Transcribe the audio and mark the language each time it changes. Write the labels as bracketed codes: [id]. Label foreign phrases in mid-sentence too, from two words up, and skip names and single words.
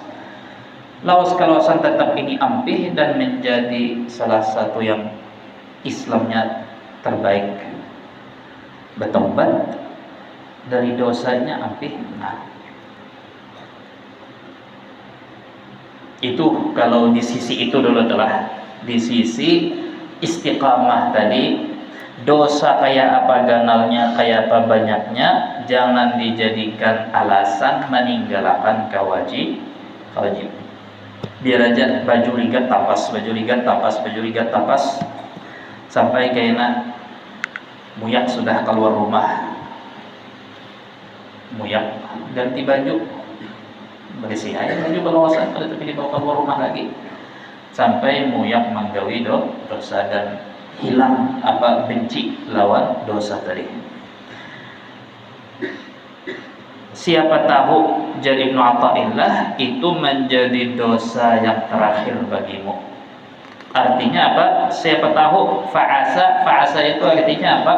[bjn] Lawas kawasan tetap ini ampih dan menjadi salah satu yang Islamnya terbaik. Bertobat dari dosanya ampih. [id] Nah, itu kalau di sisi itu dulu telah di sisi istiqamah tadi. [bjn] Dosa kayak apa ganalnya, kayak apa banyaknya, jangan dijadikan alasan meninggalkan wajib. Biar aja baju ligat tapas sampai kayaknya muyak sudah keluar rumah. Muyak ganti baju, bersih aja baju balawasan, tapi dibawa keluar rumah lagi. Sampai muyak menggawi dosa dan hilang benci lawan dosa tadi. [id] Siapa tahu jadi Ibnu Athaillah itu menjadi dosa yang terakhir bagimu. Artinya apa? Siapa tahu fa'asa itu artinya apa?